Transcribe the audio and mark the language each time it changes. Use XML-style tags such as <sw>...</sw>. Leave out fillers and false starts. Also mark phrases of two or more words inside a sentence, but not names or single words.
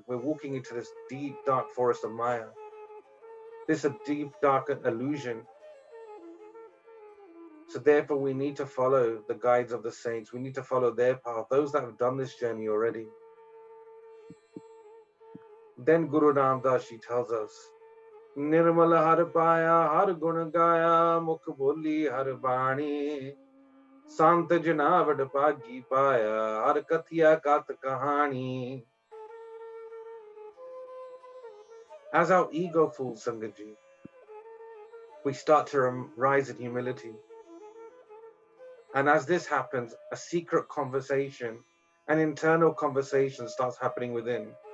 <en>We're walking into this deep, dark forest of Maya. This is a deep, dark illusion. So therefore, we need to follow the guides of the saints. We need to follow their path, those that have done this journey already. Then Guru Ramdas Ji tells us,</en> <pa>ਨਿਰਮਲ ਹਰਿ ਪਾਇਆ ਹਰਿ ਗੁਣ ਗਾਇਆ ਮੁਖਿ ਬੋਲੀ ਹਰਿ ਬਾਣੀ ਸੰਤ ਜਨਾ ਵਡ ਭਾਗੀ ਪਾਇਆ ਹਰਿ ਕਥੀਆ ਕਥ ਕਹਾਣੀ.</pa> <en>As our ego falls, Sangat Ji, we start to rise in humility. And as this happens, a secret conversation, an internal conversation starts happening within.</en>